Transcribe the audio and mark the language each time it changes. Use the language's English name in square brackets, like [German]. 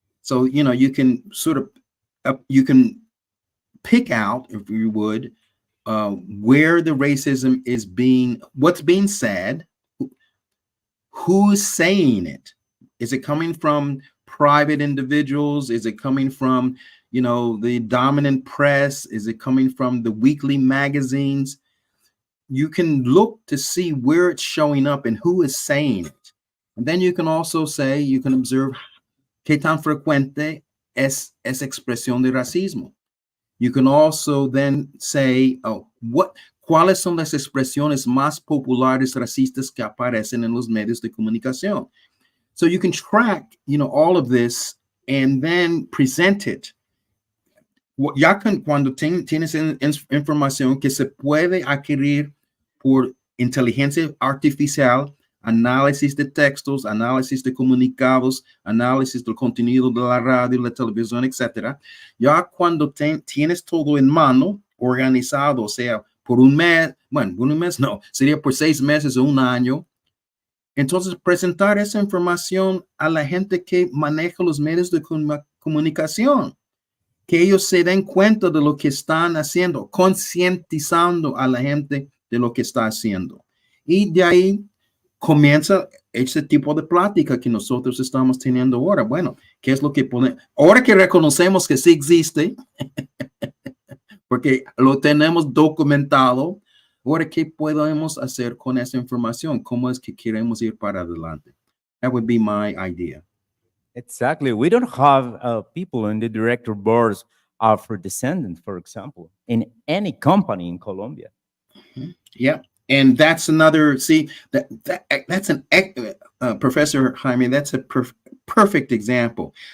[English] So, you can sort of, you can pick out, if you would, where the racism is what's being said, who's saying it. Is it coming from private individuals? Is it coming from, the dominant press? Is it coming from the weekly magazines? You can look to see where it's showing up and who is saying it. And then you can also you can observe [Spanish] qué tan frecuente es esa expresión de racismo. [English] You can also then say, oh, [Spanish] ¿cuáles son las expresiones más populares racistas que aparecen en los medios de comunicación? [English] So you can track, all of this and then present it. [Spanish] Ya cuando tienes información que se puede adquirir por inteligencia artificial, análisis de textos, análisis de comunicados, análisis del contenido de la radio, la televisión, etcétera. Ya cuando tienes todo en mano, organizado, o sea, por un mes, bueno, un mes no, sería por 6 meses o un año. Entonces, presentar esa información a la gente que maneja los medios de comunicación, que ellos se den cuenta de lo que están haciendo, concientizando a la gente de lo que está haciendo. Y de ahí comienza ese tipo de plática que nosotros estamos teniendo ahora. Bueno, ¿qué es lo que podemos? Ahora que reconocemos que sí existe, porque lo tenemos documentado, ahora, ¿qué podemos hacer con esa información? ¿Cómo es que queremos ir para adelante? [English] That would be my idea. Exactly. We don't have people in the director boards Afro-descendants, for example, in any company in Colombia. Yeah. And that's another, that's an, Professor Jaime, that's a perfect example.